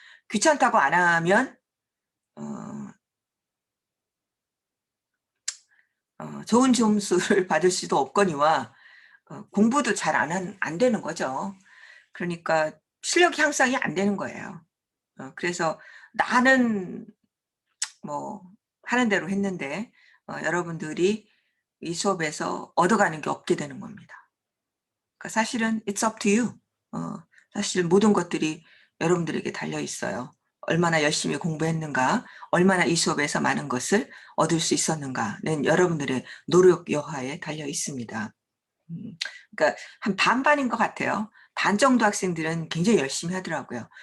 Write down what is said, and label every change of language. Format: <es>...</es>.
<ko>귀찮다고 안 하면 어 좋은 점수를 받을 수도 없거니와 공부도 잘 안 되는 거죠. 그러니까 실력 향상이 안 되는 거예요. 그래서 나는 뭐 하는 대로 했는데 여러분들이 이 수업에서 얻어가는 게 없게 되는 겁니다. 그러니까 사실은</ko> <en>it's up to you.</en> <ko>사실 모든 것들이 여러분들에게 달려 있어요. 얼마나 열심히 공부했는가, 얼마나 이 수업에서 많은 것을 얻을 수 있었는가는 여러분들의 노력 여하에 달려 있습니다. 그러니까 한 반반인 것 같아요. 반 정도 학생들은 굉장히 열심히 하더라고요.</ko>